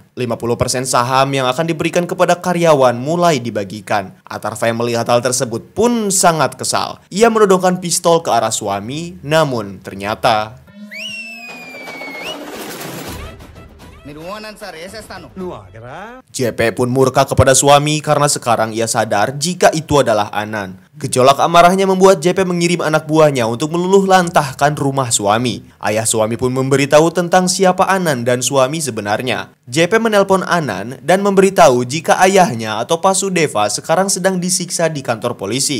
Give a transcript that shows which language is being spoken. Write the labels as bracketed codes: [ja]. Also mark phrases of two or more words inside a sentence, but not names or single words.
[id] 50% saham yang akan diberikan kepada karyawan mulai dibagikan. Atharva yang melihat hal tersebut pun sangat kesal. Ia menodongkan pistol ke arah suami, namun ternyata [te] మీరు ఓనన్ సార్ వేసేస్తాను. నువ్వు ఆగరా. [id] JP pun murka kepada suami karena sekarang ia sadar jika itu adalah Anan. Gejolak amarahnya membuat JP mengirim anak buahnya untuk meluluh lantahkan rumah suami. Ayah suami pun memberitahu tentang siapa Anan dan suami sebenarnya. JP menelpon Anan dan memberitahu jika ayahnya atau Pasudeva sekarang sedang disiksa di kantor polisi.